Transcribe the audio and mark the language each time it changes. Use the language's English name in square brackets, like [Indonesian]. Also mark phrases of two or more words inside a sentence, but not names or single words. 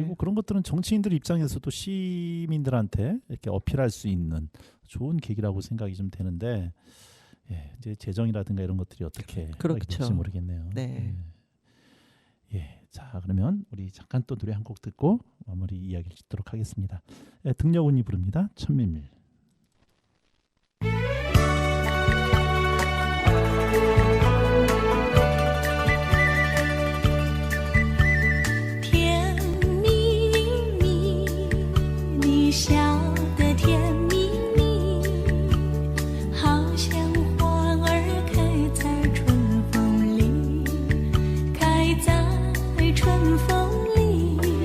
[Korean] 그리고 그런 것들은 정치인들 입장에서도 시민들한테 이렇게 어필할 수 있는 좋은 계기라고 생각이 좀 되는데 이제 재정이라든가 이런 것들이 어떻게 그렇죠. 될지 모르겠네요. 네. 자 그러면 우리 잠깐 또 노래 한 곡 듣고 마무리 이야기를 짓도록 하겠습니다. 등려운이 부릅니다. 천밀밀. [Chinese] 甜蜜蜜，你笑得甜蜜蜜，好像花儿开在春风里，开在春风里。